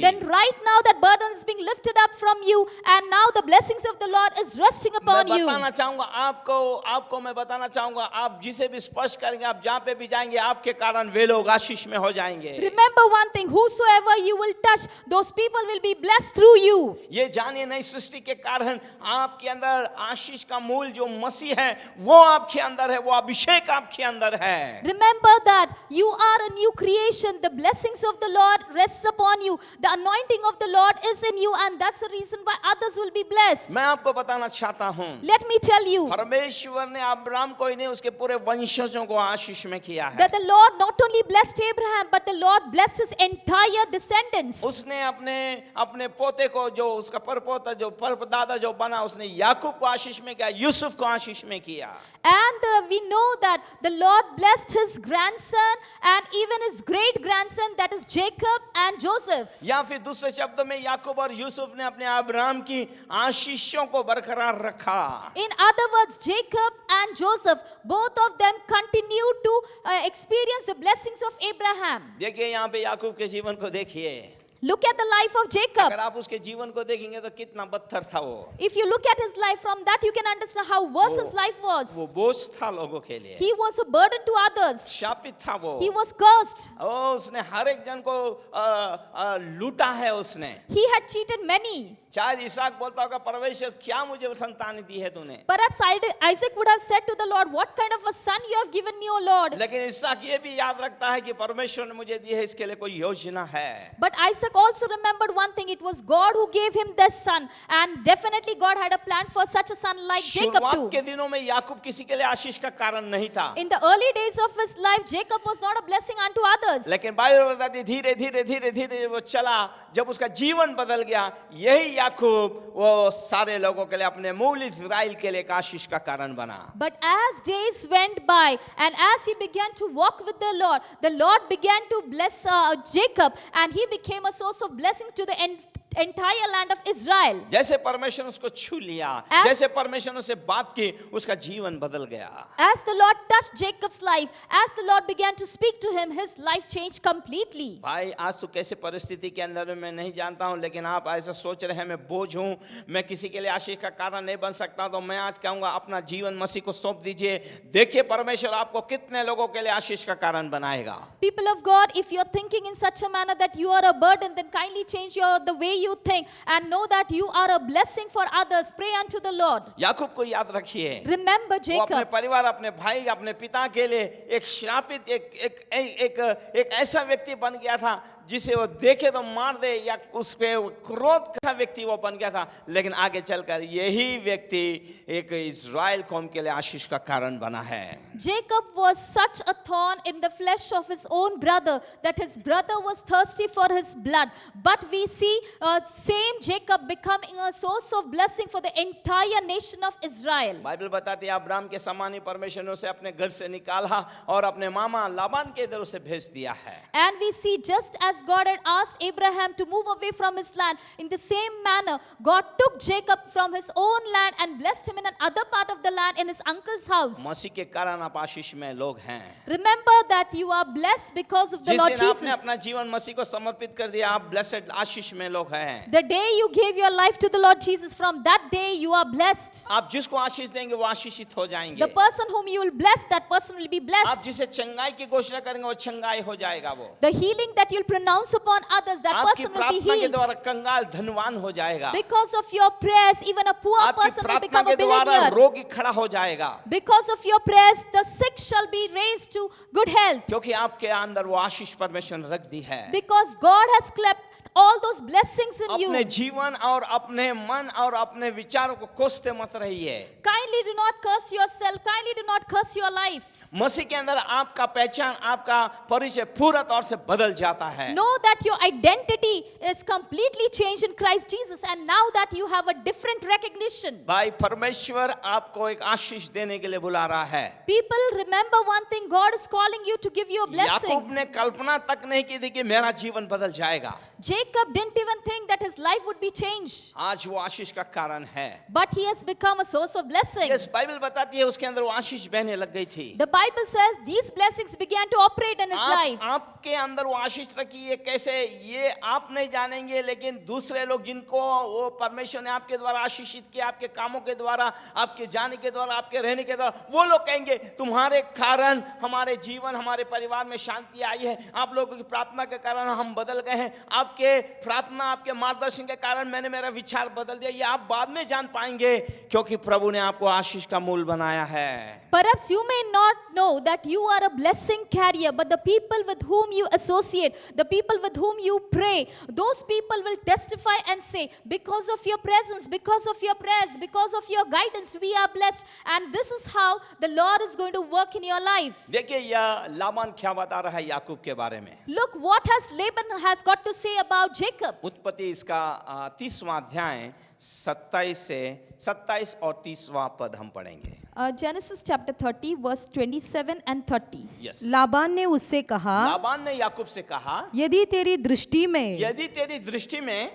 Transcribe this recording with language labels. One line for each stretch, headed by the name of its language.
English: then right now that burden is being lifted up from you, and now the blessings of the Lord is resting
Hindi: मैं
English: upon you.
Hindi: बताना चाहूंगा आपको मैं बताना चाहूंगा, आप जिसे भी स्पर्श करेंगे, आप जहाँ पे भी जाएंगे, आपके कारण वे लोग आशीष में हो जाएंगे।
English: Remember one thing, whosoever you will touch, those people will be blessed through you.
Hindi: ये जानिए, नई सृष्टि के कारण आपके अंदर आशीष का मूल जो मसीह है, वो आपके अंदर है, वो अभिषेक आपके अंदर है।
English: Remember that you are a new creation. The blessings of the Lord rests upon you. The anointing of the Lord is in you, and that's the reason why others will be blessed.
Hindi: मैं आपको बताना चाहता हूँ,
English: Let me tell you
Hindi: परमेश्वर ने Abraham को ही नहीं, उसके पूरे वंशजों को आशीष में किया है।
English: that the Lord not only blessed Abraham, but the Lord blessed his entire descendants.
Hindi: उसने अपने पोते को, जो उसका परपोता, जो परदादा जो बना, उसने याकूब को आशीष में किया, यूसुफ को आशीष में किया।
English: And we know that the Lord blessed his grandson and even his great grandson, that is Jacob and Joseph.
Hindi: या फिर दूसरे शब्दों में याकूब और यूसुफ ने अपने अब्राहम की आशीषों को बरकरार रखा।
English: In other words, Jacob and Joseph, both of them continued to experience the blessings of Abraham.
Hindi: देखिए, यहाँ पे याकूब के जीवन को देखिए।
English: Look at the life of Jacob.
Hindi: अगर आप उसके जीवन को देखेंगे तो कितना बदतर था वो।
English: If you look at his life, from that you can understand how worse his life was.
Hindi: वो बोझ था लोगों के लिए,
English: He was a burden to others.
Hindi: शापित था वो।
English: He was cursed.
Hindi: उसने हर एक जन को लूटा है उसने।
English: He had cheated many.
Hindi: शायद इसहाक बोलता होगा, परमेश्वर क्या मुझे संतान दी है तूने।
English: Perhaps Isaac would have said to the Lord, what kind of a son you have given me, O Lord.
Hindi: लेकिन इसहाक ये भी याद रखता है कि परमेश्वर ने मुझे दी है, इसके लिए कोई योजना है।
English: But Isaac also remembered one thing, it was God who gave him this son, and definitely God had a plan for such a son like Jacob
Hindi: शुरुआत
English: too.
Hindi: के दिनों में याकूब किसी के लिए आशीष का कारण नहीं था,
English: In the early days of his life, Jacob was not a blessing unto others.
Hindi: लेकिन बाइबल बताती है धीरे धीरे धीरे धीरे वो चला, जब उसका जीवन बदल गया, यही याकूब वो सारे लोगों के लिए, अपने मूल इस्राएल के लिए एक आशीष का कारण बना।
English: But as days went by and as he began to walk with the Lord began to bless Jacob, and he became a source of blessing to the entire land of Israel.
Hindi: जैसे परमेश्वर उसको छू लिया, जैसे परमेश्वर उससे बात की, उसका जीवन बदल गया।
English: As the Lord touched Jacob's life, as the Lord began to speak to him, his life changed completely.
Hindi: भाई, आज तो कैसे परिस्थिति के अंदर मैं नहीं जानता हूं, लेकिन आप ऐसा सोच रहे हैं मैं बोझ हूं, मैं किसी के लिए आशीष का कारण नहीं बन सकता, तो मैं आज कहूंगा अपना जीवन मसीह को सौंप दीजिए। देखिए परमेश्वर आपको कितने लोगों के लिए आशीष का कारण बनाएगा।
English: People of God, if you're thinking in such a manner that you are a burden, then kindly change the way you think and know that you are a blessing for others. Pray unto the Lord.
Hindi: याकूब को याद रखिए,
English: Remember
Hindi: वो अपने
English: Jacob.
Hindi: परिवार, अपने भाई, अपने पिता के लिए एक श्रापित, एक ऐसा व्यक्ति बन गया था जिसे वो देखे तो मार दे, या उस पे क्रोध का व्यक्ति वो बन गया था। लेकिन आगे चलकर यही व्यक्ति एक इज़राइल कौम के लिए आशीष का कारण बना है।
English: Jacob was such a thorn in the flesh of his own brother that his brother was thirsty for his blood. But we see same Jacob becoming a source of blessing for the entire nation of Israel.
Hindi: Bible बताती है Abraham के समान ही परमेश्वर ने उसे अपने घर से निकाला और अपने मामा लाबान के इधर उसे भेज दिया है।
English: And we see just as God had asked Abraham to move away from his land, in the same manner God took Jacob from his own land and blessed him in another part of the land in his uncle's house.
Hindi: मसीह के कारण आप आशीष में लोग हैं।
English: Remember that you are blessed because of the
Hindi: जिस
English: Lord
Hindi: दिन आपने
English: Jesus.
Hindi: अपना जीवन मसीह को समर्पित कर दिया, आप ब्लेसेड आशीष में लोग हैं।
English: The day you gave your life to the Lord Jesus, from that day you are blessed.
Hindi: आप जिसको आशीष देंगे वो आशीषित हो जाएंगे।
English: The person whom you will bless, that person will be
Hindi: आप
English: blessed.
Hindi: जिसे चंगाई की घोषणा करेंगे वो चंगाई हो जाएगा। वो
English: The healing that you'll pronounce upon others, that
Hindi: आपकी
English: person will be
Hindi: प्रार्थना के
English: healed.
Hindi: द्वारा कंगाल धनवान हो जाएगा।
English: Because of your prayers, even a poor
Hindi: आपकी
English: person will
Hindi: प्रार्थना
English: become
Hindi: के
English: a
Hindi: द्वारा
English: billionaire.
Hindi: रोगी खड़ा हो जाएगा,
English: Because of your prayers, the sick shall be raised to good health.
Hindi: क्योंकि आपके अंदर वो आशीष परमेश्वर ने रख दी है।
English: Because God has kept all those blessings in
Hindi: अपने
English: you.
Hindi: जीवन और अपने मन और अपने विचारों को कोसते मत रहिए।
English: Kindly do not curse yourself. Kindly do not curse your life.
Hindi: मसीह के अंदर आपका पहचान, आपका परिचय पूरा तौर से बदल जाता है।
English: Know that your identity is completely changed in Christ Jesus, and now that you have a different recognition.
Hindi: भाई परमेश्वर आपको एक आशीष देने के लिए बुला रहा है।
English: People, remember one thing, God is calling you to give you a blessing.
Hindi: याकूब ने कल्पना तक नहीं की थी कि मेरा जीवन बदल जाएगा।
English: Jacob didn't even think that his life would be changed.
Hindi: आज वो आशीष का कारण है।
English: But he has become a source of blessing.
Hindi: Yes, Bible बताती है उसके अंदर वो आशीष बहने लग गई थी।
English: The Bible says these blessings began to operate in his life.
Hindi: आपके अंदर वो आशीष रखी है, कैसे ये आप नहीं जानेंगे, लेकिन दूसरे लोग जिनको वो परमेश्वर ने आपके द्वारा आशीषित किया, आपके कामों के द्वारा, आपके जाने के द्वारा, आपके रहने के द्वारा, वो लोग कहेंगे तुम्हारे कारण हमारे जीवन, हमारे परिवार में शांति आई है, आप लोगों की प्रार्थना के कारण हम बदल गए हैं, आपके प्रार्थना, आपके मार्गदर्शन के कारण मैंने मेरा विचार बदल दिया। ये आप बाद में जान पाएंगे, क्योंकि प्रभु ने आपको आशीष का मूल बनाया है।
English: Perhaps you may not know that you are a blessing carrier, but the people with whom you associate, the people with whom you pray, those people will testify and say, because of your presence, because of your prayers, because of your guidance, we are blessed. And this is how the Lord is going to work in your life.
Hindi: देखिए यह लाबान क्या बता रहा है याकूब के बारे में।
English: Look what has Laban has got to say about Jacob.
Hindi: उत्पत्ति इसका 30वां अध्याय 27 और 30वां पद हम पढ़ेंगे।
English: Genesis chapter 30 verse 27 and 30.
Hindi: Yes, Laban ने उससे कहा, लाबान ने याकूब से कहा, यदि तेरी दृष्टि में यदि तेरी दृष्टि में